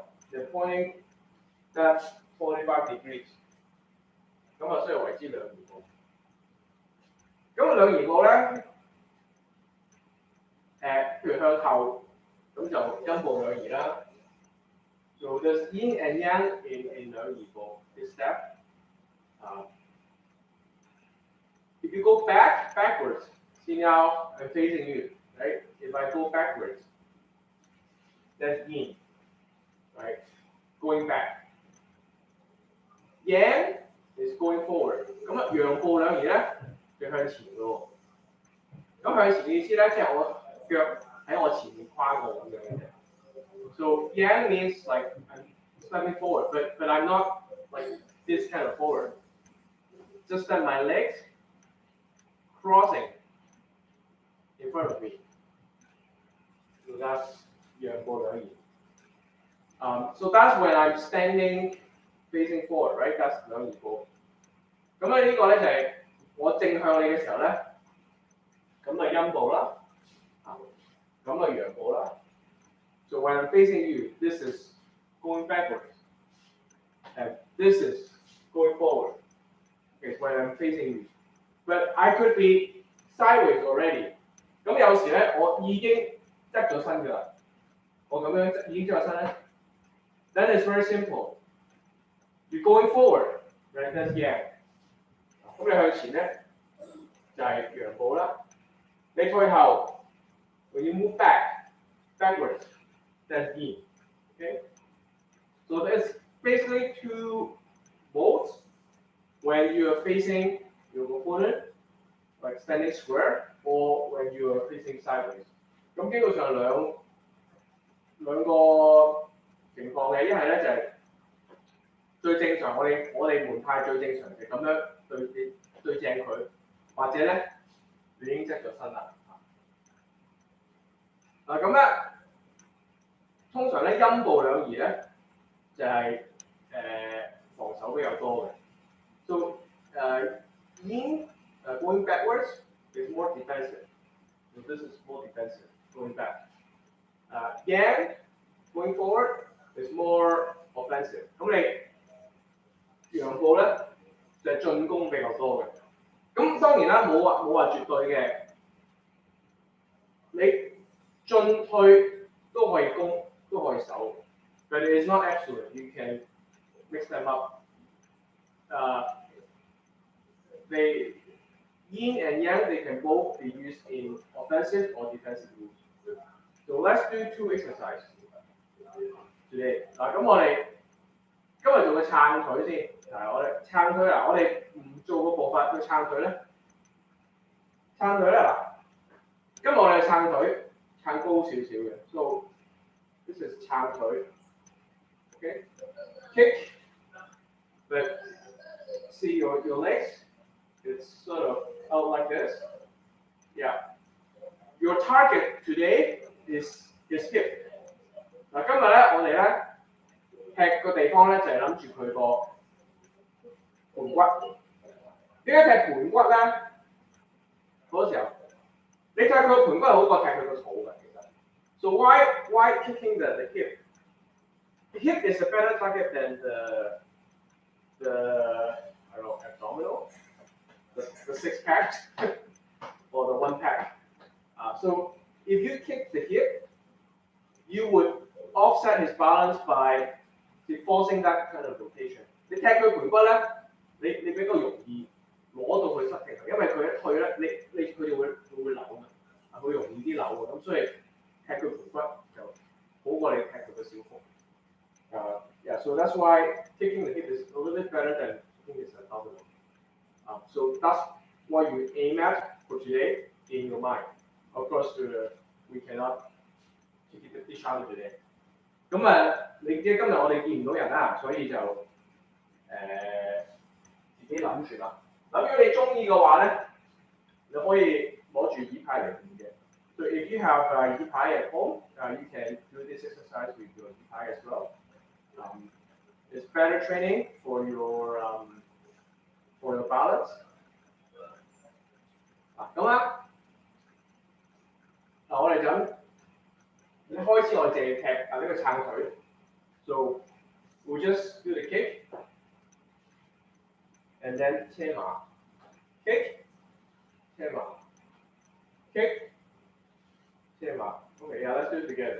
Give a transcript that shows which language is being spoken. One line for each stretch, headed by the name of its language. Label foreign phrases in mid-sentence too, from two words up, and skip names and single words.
English: They're pointing that 45 degrees.
Cantonese: 咁啊，所以為之兩儀步。咁兩儀步咧，譬如向後，咁就陰步兩儀啦。
English: So there's yin and yang in 兩儀步 this step. If you go backwards, see now I'm facing you, right? If I go backwards, that's yin, right? Going back. Yang is going forward.
Cantonese: 咁啊，陽步兩儀咧，就向前嘅喎。咁向前嘅意思咧，即係我腳喺我前面跨過咁樣嘅啫。
English: So yang means like I'm stepping forward, but I'm not like this kind of forward. Just that my legs crossing in front of me. So that's 陽步兩儀。So that's when I'm standing facing forward, right? That's 兩儀步。
Cantonese: 咁咧呢個咧就係我正向你嘅時候咧，咁啊陰步啦，咁啊陽步啦。
English: So when I'm facing you, this is going backwards, and this is going forward. Okay, when I'm facing you, but I could be sideways already.
Cantonese: 咁有時咧，我已經側咗身㗎啦，我咁樣已經側咗身咧。
English: Then it's very simple. You're going forward, right? That's yang.
Cantonese: 咁你向前咧就係陽步啦。你退後
English: ，when you move backwards, that's yin. Okay. So there's basically two modes when you are facing your opponent, like standing square, or when you are facing sideways.
Cantonese: 咁基本上兩個情況嘅，一係咧就係最正常，我哋門派最正常嘅咁樣對正佢，或者咧你已經側咗身啦。嗱咁咧，通常咧陰步兩儀咧就係、防守比較多嘅。
English: So yin going backwards is more defensive. So this is more defensive going back. Yang going forward is more offensive.
Cantonese: 咁你陽步咧就係進攻比較多嘅。咁當然啦，冇話絕對嘅，你進退都可以攻，都可以守。
English: But it is not absolute. You can mix them up. They yin and yang, they can both be used in offensive or defensive moves. So let's do two exercises today.
Cantonese: 嗱，咁我哋今日做個撐腿先。係我哋撐腿啊！我哋唔做個步法去撐腿咧，撐腿咧嗱，今日我哋撐腿撐高少少嘅。
English: So this is 撐腿。Okay, kick, but see your legs. It's sort of out like this. Yeah. Your target today is hip.
Cantonese: 嗱，今日咧我哋咧踢個地方咧就係諗住佢個盤骨。點解踢盤骨咧？嗰時候你踢佢個盤骨係好過踢佢個肚嘅，
English: 其實。So why kicking the hip? The hip is a better target than the I don't know, abdominal, the six pack or the one pack. So if you kick the hip, you would offset his balance by forcing that kind of rotation.
Cantonese: 你踢佢盤骨咧，你比較容易攞到佢失平衡，因為佢一退咧，佢就會扭嘅，會容易啲扭嘅，咁所以踢佢盤骨就好過你踢佢個小腹。
English: Yeah, so that's why kicking the hip is a little bit better than kicking his abdominal. So that's what you aim at for today in your mind. Of course, we cannot kick it each other today.
Cantonese: 咁你知今日我哋見唔到人啦，所以就自己諗住啦。咁如果你中意嘅話咧，你可以攞住椅牌嚟練嘅。
English: So if you have 椅牌 at home, you can do this exercise with your 椅牌 as well. It's better training for your balance.
Cantonese: 我哋就一開始我淨係踢呢個撐腿
English: ，so we'll just do the kick and then 車馬 kick 車馬 kick 車馬 ，OK， yeah, let's do it together.